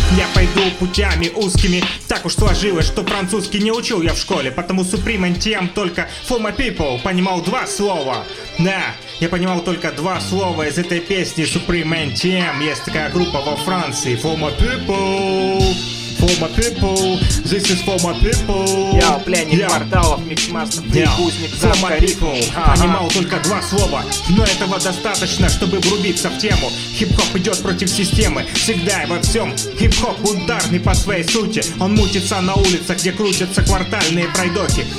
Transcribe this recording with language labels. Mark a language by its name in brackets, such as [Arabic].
[Russian] Я пойду путями узкими. Так уж сложилось, что французский не учил я в школе. Потому Supreme NTM только For My People понимал два слова. Да, я понимал только два слова из этой песни Supreme NTM. Есть такая группа во Франции. [English] For My People. For my people, this is for my people. [Russian] Йоу, пленник кварталов, Mixmaster Freak, узник замка рифм. Понимал только два слова, но этого достаточно, чтобы врубиться в тему. Хип-хоп идет против системы, всегда и во всем. Хип-хоп ударный по своей сути. Он мутится на улицах, где крутятся квартальные пройдохи.